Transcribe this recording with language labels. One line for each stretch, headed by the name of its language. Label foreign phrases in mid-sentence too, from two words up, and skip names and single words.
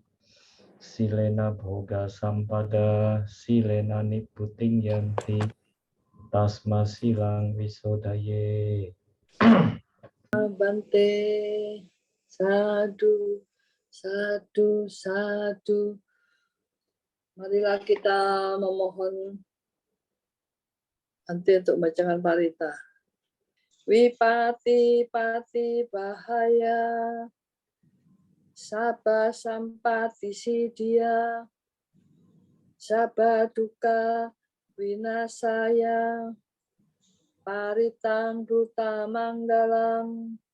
Pali: Silena bhoga sampada silena nibbuting yanti. Tasma silang wisodaye. Bante, sadu, sadu, sadu.
Indonesian: Marilah kita memohon Bante untuk membacakan parita.
Pali: Wipati pati bahaya, Sabha sampati sidia, Sabha duka winasaya paritang bruta manggalang